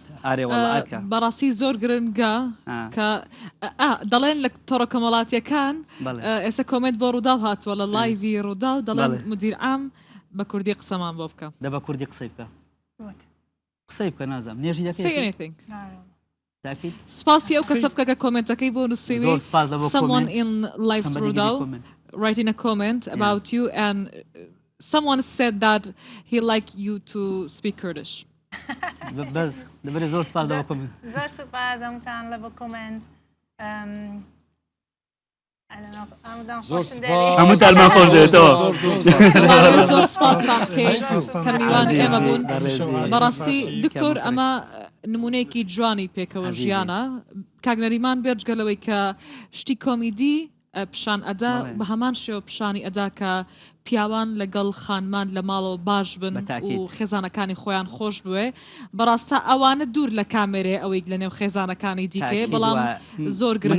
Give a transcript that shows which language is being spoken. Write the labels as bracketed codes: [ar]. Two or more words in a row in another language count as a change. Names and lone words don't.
[ckb] بەڕاستی زۆر گرنگە کە دەڵێن لە تۆڕە کۆمەڵاتیەکان ئێستا کۆمنت بۆ ڕووداو هاتووە لە لایڤی ڕوودا و دەڵێن مدیر عام بە کوردی قسەمان بۆ بکە دە بە کوردی قسەی بکە قسەی بکە نازانم نێژی سپاسی ئەو کەسە بکە کە کۆمنتەکەی بۆ نووسیوی [en] someone in live's ڕووداو writing a comment about you and someone said that he like you to speak Kurdish. [ckb] زۆر سپاس زۆر سپاس ئەمتان لە بە کۆمنت هەمووتانمان خۆش دێتەوە زۆر سپاسان بکەین کە میوانی ئێمە بوون بەڕاستی دکتۆر ئەمە نمونەیەکی جوانی پێکەوە ژیانە کاگنەریمان بێجگەلەوەی کە شتی کۆمیدی پیشان ئەدا بە هەمان شێوە پیشانی ئەدا کە پیاوان لەگەڵ خانمان لە ماڵەوە باش بن و خێزانەکانی خۆیان خۆش بوێ بەڕاستە ئەوانە دوور لە کامێرێ ئەوەی لە نێو خێزانەکانی دیکەیە بەڵام زۆر گرنگ